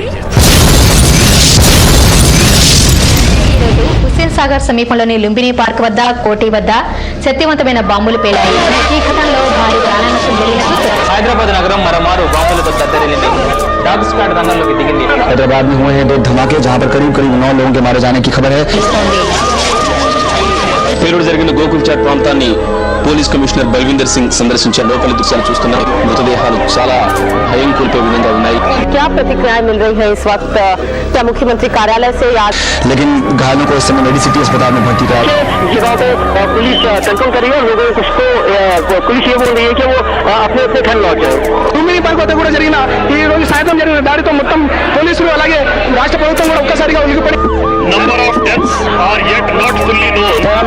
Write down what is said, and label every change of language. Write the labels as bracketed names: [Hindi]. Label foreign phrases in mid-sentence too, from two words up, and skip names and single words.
[Telugu] హుస్సేన్ సాగర్ సమీపంలోని లుంబిని పార్క్ వద్ద కోటి వద్ద శక్తివంతమైన బాంబులు పేలాయి. ఈ ఘటనలో భారీ ప్రాణ నష్టం జరిగినట్లు హైదరాబాద్ నగరం మరోమారు బాంబులతో దద్దరిల్లింది. [English] dog squad [Telugu] రంగంలోకి దిగింది. [Hindi] हैदराबाद में हुए हैं 2 धमाके जहां पर करीब 9 लोगों के मारे जाने की खबर है. [Telugu] పేరుడు జరిగిన గోకుల్ చాట్ ప్రాంతాన్ని పోలీస్ కమిషనర్ బల్విందర్ సింగ్ సందర్శించారు. లోపలి దృశ్యాలు చూస్తున్నారు. మృతదేహాలు చాలా భయం కోల్పే విధంగా ఉన్నాయి. [Hindi] क्या प्रतिक्रियाएं मिल रही है इस वक्त? क्या मुख्यमंत्री कार्यालय से या लेकिन घायलों को इस समय मेडिसिटी अस्पताल में भर्ती कराया. जगह पे पुलिस कंट्रोल कर रही है. लोगों को पुलिस ये बोल रही है कि वो अपने अपने घर लौट जाए. [Telugu] లుంబిని పార్క్ వద్ద కూడా జరిగిన ఈ రోజు సాయంత్రం జరిగిన దాడితో మొత్తం పోలీసులు అలాగే రాష్ట్ర ప్రభుత్వం కూడా ఒక్కసారిగా ఉలిగిపడి [English] Number of deaths are yet not fully known.